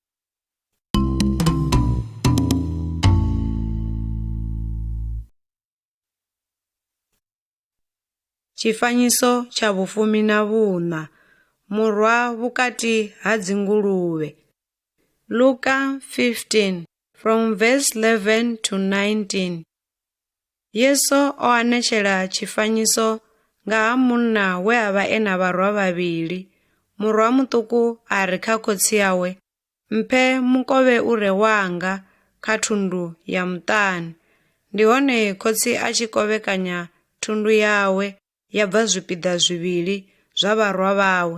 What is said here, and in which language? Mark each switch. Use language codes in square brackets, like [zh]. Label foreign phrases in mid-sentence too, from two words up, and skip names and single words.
[ve] Tshifanyiso tsha vhufumi na vhuṋa, murwa vhukati ha dzinguluvhe. [en] Luka 15 from verse 11 to 19. [ve] Yesu o anetshela tshifanyiso nga ha munna we a vha na vharwa vhavhili. Murwa muṱuku a ri kha khotsi yawe, mphe mukovhe u re wanga kha thundu ya muṱani. Ndi hone khotsi a tshi kovhekanya thundu yawe ya bva zwipiḓa zwivhili zwa vharwa vhawe.